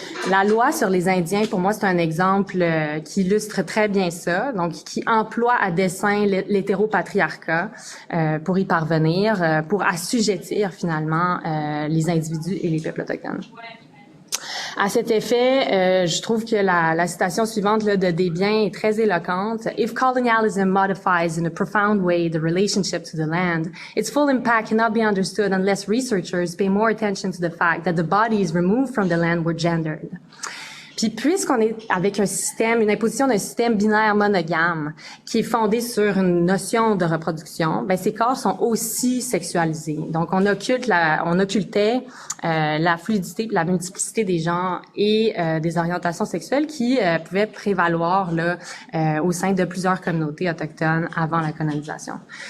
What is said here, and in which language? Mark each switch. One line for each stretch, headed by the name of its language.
French: La loi sur les Indiens, pour moi, c'est un exemple qui illustre très bien ça, donc qui emploie à dessein l'hétéropatriarcat pour y parvenir, pour assujettir finalement les individus et les peuples autochtones. À cet effet, je trouve que la citation suivante là, de Desbiens est très éloquente.
English: If colonialism modifies in a profound way the relationship to the land, its full impact cannot be understood unless researchers pay more attention to the fact that the bodies removed from the land were gendered.
French: Puis puisqu'on est avec une imposition d'un système binaire monogame qui est fondé sur une notion de reproduction, ben ces corps sont aussi sexualisés. Donc on occultait la fluidité, la multiplicité des genres et des orientations sexuelles qui pouvaient prévaloir là au sein de plusieurs communautés autochtones avant la colonisation.